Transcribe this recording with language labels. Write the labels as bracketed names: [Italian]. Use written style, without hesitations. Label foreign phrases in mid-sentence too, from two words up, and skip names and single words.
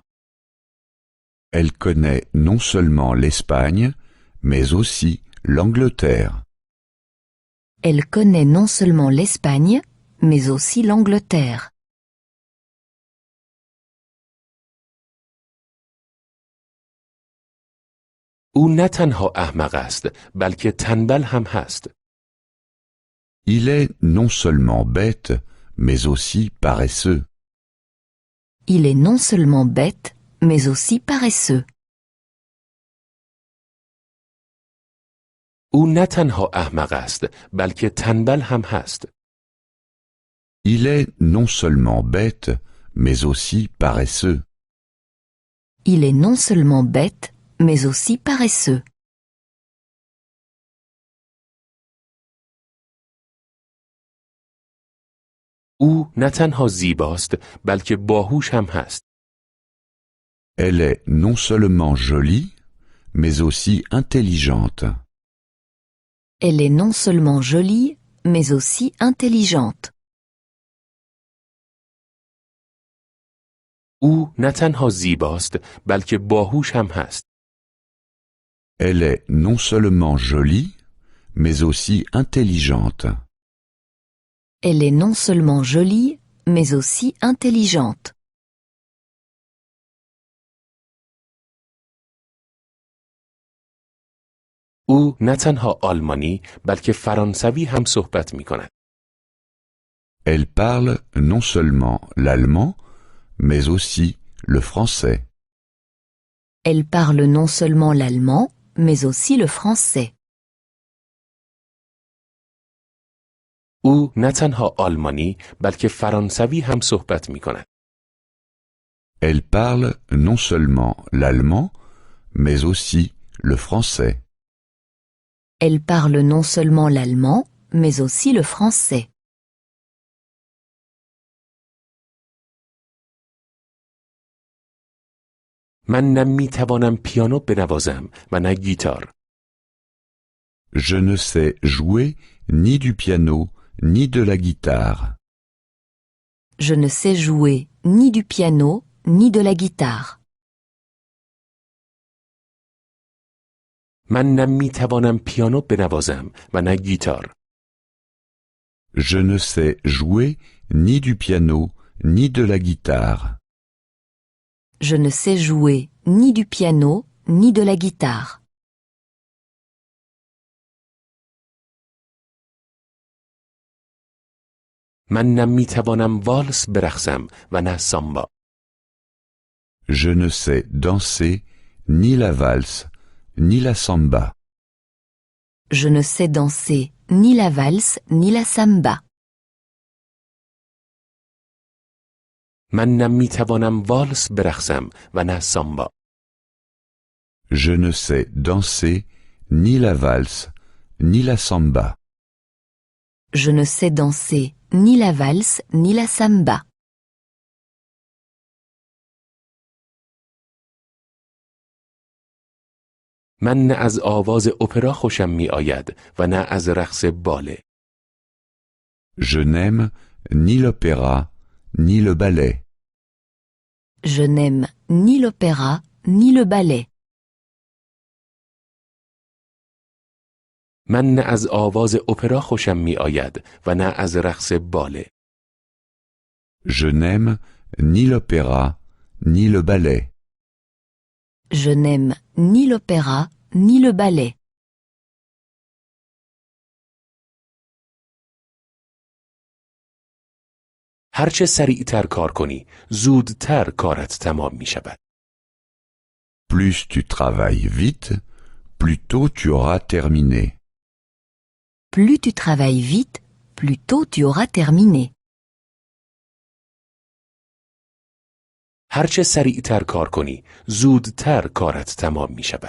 [French] Elle connaît non seulement l'Espagne, mais aussi l'Angleterre. Elle connaît non seulement l'Espagne, mais aussi l'Angleterre. [Persian] او نه تنها احمق است بلکه تنبل هم هست. [French] Il est non seulement bête, mais aussi paresseux. Il est non seulement bête, mais aussi paresseux. [Persian] او نه تنها احمق است بلکه تنبل هم هست. [French] Il est non seulement bête, mais aussi paresseux. Il est non seulement bête, mais aussi paresseux. [Persian] او نه تنها زیباست بلکه باهوش هم هست. [French] Elle est non seulement jolie, mais aussi intelligente. Elle est non seulement jolie, mais aussi intelligente. [Persian] او نه تنها زیباست بلکه باهوش هم هست. [French] Elle est non seulement jolie, mais aussi intelligente. Elle est non seulement jolie, mais aussi intelligente. [Persian] او نه تنها آلمانی بلکه فرانسوی هم صحبت می کند. [French] Elle parle non seulement l'allemand, mais aussi le français. Elle parle non seulement l'allemand, mais aussi le français. [Persian] او نه تنها آلمانی بلکه فرانسوی هم صحبت می کند. [French] Elle parle non seulement l'allemand, mais aussi le français. Elle parle non seulement l'allemand, mais aussi le français. [Persian] من نه می توانم پیانو بنوازم و نه گیتار. [French] Je ne sais jouer ni du piano, ni de la guitare. Je ne sais jouer ni du piano, ni de la guitare. [Persian] من نه می توانم پیانو بنوازم و نه گیتار. [French] Je ne sais jouer ni du piano, ni de la guitare. Je ne sais jouer ni du piano, ni de la guitare. [Persian] من نه می توانم والس برقصم و نه سامبا. [French] Je ne sais danser ni la valse, ni la samba. Je ne sais danser ni la valse, ni la samba. [Persian] من نه می توانم والس برقصم و نه سامبا. [French] Je ne sais danser ni la valse, ni la samba. Je ne sais danser ni la valse, ni la samba. [Persian] من نه از آواز اپرا خوشم می آید و نه از رقص باله. [French] Je n'aime ni l'opéra, ni le ballet. Je n'aime ni l'opéra, ni le ballet. [Persian] من نه از آواز اپرا خوشم می آید و نه از رقص باله. [French] Je n'aime ni l'opéra, ni le ballet. Je n'aime ni l'opéra, ni le ballet. [Persian] هرچه سریعتر کار کنی، زودتر کارت تمام می شود. [French] Plus tu travailles vite, plus tôt tu auras terminé. Plus tu travailles vite, plus tôt tu auras terminé. [Persian] هرچه سریعتر کار کنی، زودتر کارت تمام می شود.